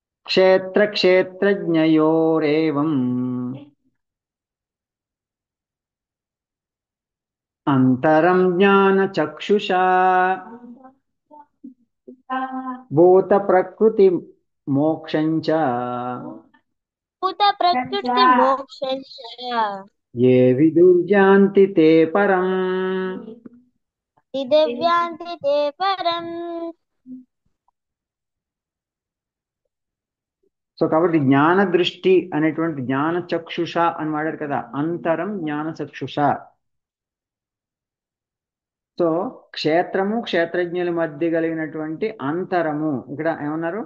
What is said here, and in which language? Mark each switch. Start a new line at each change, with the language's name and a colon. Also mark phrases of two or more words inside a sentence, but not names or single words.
Sanskrit: क्षेत्रक्षेत्रज्ञयोरेवम् अन्तरं ज्ञानचक्षुषा भूतप्रकृतिमोक्षं च భూత ప్రకృతి మోక్షం ये विदुर्यान्ति ते परम्. దివ్యాంతి తే పరం.
Telugu: సో కాబట్టి జ్ఞాన దృష్టి అనేటువంటి
Sanskrit: జ్ఞాన చక్షుష
Telugu: అని వాడారు కదా,
Sanskrit: అంతరం జ్ఞాన చక్షుష.
Telugu: సో క్షేత్రము క్షేత్రజ్ఞుల మధ్య కలిగినటువంటి అంతరము ఇక్కడ ఏమన్నారు?